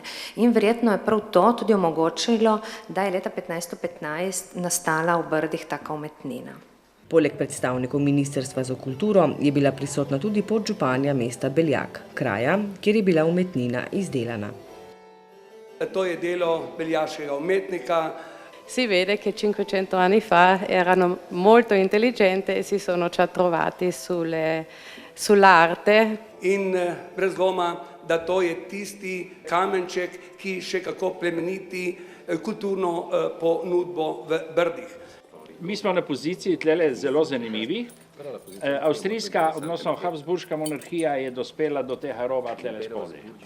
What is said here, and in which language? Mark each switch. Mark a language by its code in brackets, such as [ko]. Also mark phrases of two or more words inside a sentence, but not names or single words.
[sl] In verjetno je prav to tudi omogočilo, da je leta 1515 nastala v Brdih taka umetnina. Poleg predstavnikov Ministrstva za kulturo je bila prisotna tudi podžupanja mesta Beljak, kraja, kjer je bila umetnina izdelana. To je delo beljaškega umetnika. [it] Si vede che 500 anni fa erano molto intelligenti e si sono già trovati sull'arte. [sl] In brez dvoma, da to je tisti kamenček, ki še kako plemeniti kulturno ponudbo v Brdih. Mi smo na poziciji tlele zelo zanimivi. Avstrijska, odnosno Habsburška monarhija je dospela do tega roba tlele spodaj.